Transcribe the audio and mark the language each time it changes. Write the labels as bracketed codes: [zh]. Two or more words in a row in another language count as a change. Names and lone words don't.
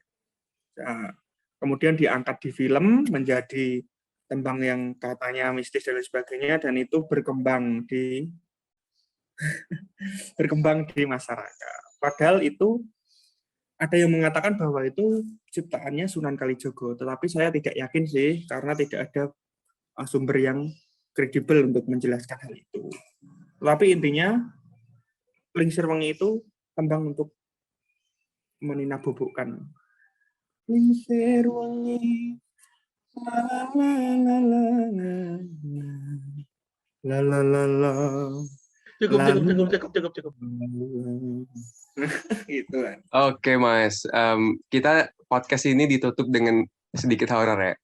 [id] Nah, kemudian diangkat di film menjadi tembang yang katanya mistis dan sebagainya, dan itu berkembang di masyarakat. Padahal itu ada yang mengatakan bahwa itu ciptaannya Sunan Kalijogo, tetapi saya tidak yakin sih karena tidak ada sumber yang kredibel untuk menjelaskan hal itu. Tapi intinya Lingser Wengi itu tembang untuk menina-bubukkan. Lingser Wengi la la la la. Cukup. Gitu kan. Oke, Mas. Kita podcast ini ditutup dengan sedikit horor ya.